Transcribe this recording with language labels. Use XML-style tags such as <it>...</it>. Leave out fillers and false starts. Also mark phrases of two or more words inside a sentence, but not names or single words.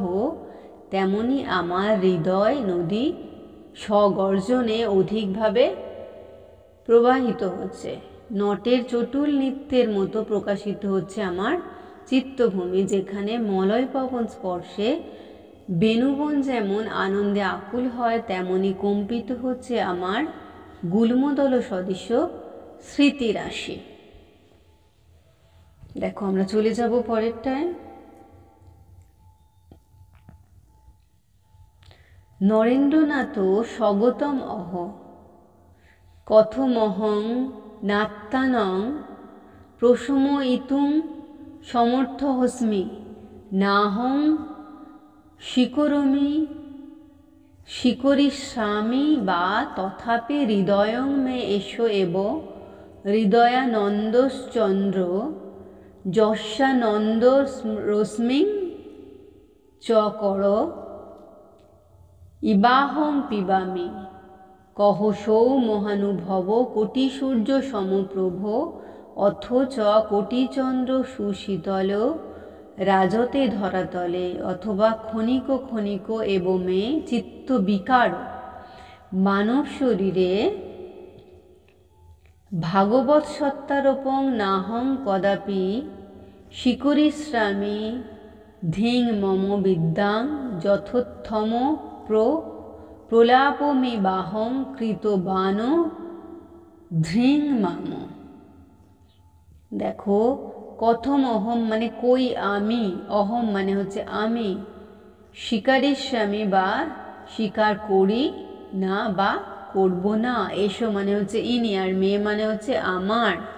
<bn>তেমনি আমার হৃদয় নদী স্বগর্জনে অধিকভাবে প্রবাহিত হচ্ছে, নটের চটুল নৃত্যের মতো প্রকাশিত হচ্ছে আমার চিত্তভূমি, যেখানে মলয় পবন স্পর্শে বেণুবন যেমন আনন্দে আকুল হয় তেমনি কম্পিত হচ্ছে আমার গুল্মদল সদৃশ স্মৃতিরাশি। দেখো আমরা চলে যাব পরেরটায়।</bn> <sa>নরেন্দ্রনাথ স্বগতম অহ কথমহং নাত্তানং প্রশময়িতুং সমর্থহস্মি নাহং শিকরিষ্যামি বা তথাপি হৃদয়ং মে এষো এব হৃদয়ানন্দশ্চন্দ্র যস্যানন্দ রশ্মিং চ কর ইবাহং পিবামি কহসৌ মহানুভব কোটিসূর্য সমপ্রভ অথচ কোটিচন্দ্র সুশীতল রাজতে ধরাতলে অথবা ক্ষণিক ক্ষণিক এব মে চিত্ত বিকার মানব শরীরে ভাগবত সত্তারোপং নাহং কদাপি শিকরিশ্রামি ধিং মম বিদ্যাং যথোত্থম প্রলাপমি বাহং কৃতবান ধ্রিং মাম।</sa> <bn>দেখো</bn> <sa>কথম অহম</sa> <bn>মানে কই আমি, অহম মানে হচ্ছে আমি, স্বীকারিষ্যামি বা স্বীকার করি না বা করব না, এসো মানে হচ্ছে ইনি, আর মেয়ে মানে হচ্ছে আমার,</bn>